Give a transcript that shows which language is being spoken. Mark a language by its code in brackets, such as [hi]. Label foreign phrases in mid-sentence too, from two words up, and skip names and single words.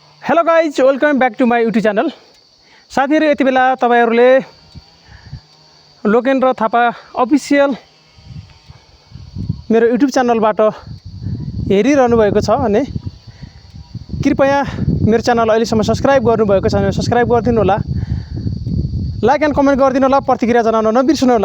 [en] Hello guys, welcome back to my YouTube channel. [ne] साथीहरु, यति बेला तपाईहरुले लोकेन्द्र थापा अफिसियल मेरो यूट्यूब च्यानलबाट हेरिरहनु भएको छ भने कृपया मेरो च्यानल अहिलेसम्म सब्स्क्राइब गर्नुभएको छ भने सब्स्क्राइब गरिदिनु होला, [en] like and comment [ne] गरिदिनु होला, प्रतिक्रिया जनाउन नबिर्सनु होला।